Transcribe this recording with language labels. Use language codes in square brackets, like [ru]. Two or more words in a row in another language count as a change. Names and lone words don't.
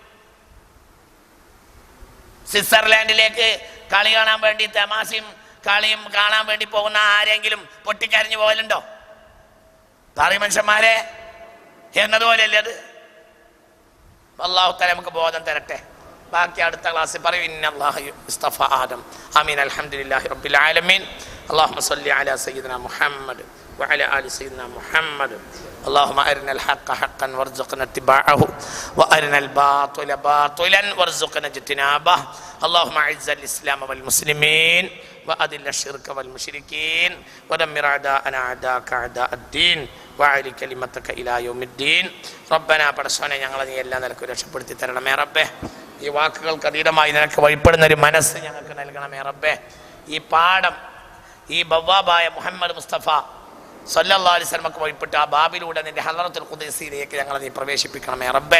[ml] സ്വിറ്റ്സർലാൻഡിലേക്ക് കളി കാണാൻ വേണ്ടി, തമാശയും കളിയും കാണാൻ വേണ്ടി പോകുന്ന ആരെങ്കിലും പൊട്ടിക്കരഞ്ഞു പോകലുണ്ടോ? പറയും മനുഷ്യന്മാരെ, എന്നതുപോലെയല്ലേ അത്? [ar] الله تعالى [ml] നമുക്ക് ബോധം തരട്ടെ. ബാക്കി അടുത്ത ക്ലാസ്സിൽ പറയും. [ar] إن الله اصطفى آدم. [ml] ആമീൻ. [ar] الحمد لله رب العالمين. اللهم صل على سيدنا محمد وعلى آل سيدنا محمد. اللهم أرنا الحق حقا وارزقنا اتباعه وأرنا الباطل باطلا وارزقنا اجتنابه. اللهم أعز الإسلام والمسلمين وأذل الشرك والمشركين ودمر أعداءنا أعداءك أعداء الدين وأعل كلمتك إلى يوم الدين. [ml] ربنا പടച്ചോനെ ഞങ്ങളെ നീ എല്ലാ നിലക്കും രക്ഷപ്പെടുത്തി തരണമേ റബ്ബേ. ഈ വാക്കുകൾക്ക് അതീതമായി നിനക്ക് വഴിപ്പെടുന്ന ഒരു മനസ്സ് ഞങ്ങൾക്ക് നൽകണമേ റബ്ബേ. ഈ പാഠം ഈ ബവ്വാബായ മുഹമ്മദ് മുസ്തഫ [ar] صلى الله عليه وسلم [ml] വഴിപ്പെട്ട് ആ ബാബിലൂടെ നിന്റെ ഹളറത്തുൽ ഖുദ്സിയിലേക്ക് ഞങ്ങളെ നീ പ്രവേശിപ്പിക്കണമേ റബ്ബേ.